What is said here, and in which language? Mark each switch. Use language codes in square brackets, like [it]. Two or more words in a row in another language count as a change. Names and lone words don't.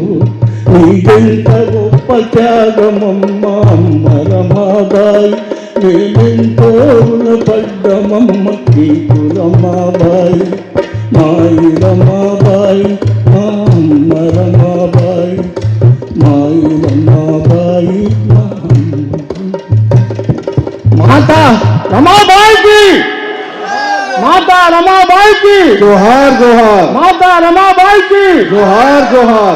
[te] నీదెంత గొప్ప త్యాగమమ్మ అమ్మ రమాబాయి, మేమెంతో రుణపడ్డమమ్మ నీకు రమాబాయి. మాయి రమాబాయి మా అమ్మ రమాబాయి, మాయి రమాబాయి మా [hi] माता रमाबाई की, माता रमाबाई की जोहार जोहार, माता रमाबाई की जोहार जोहार.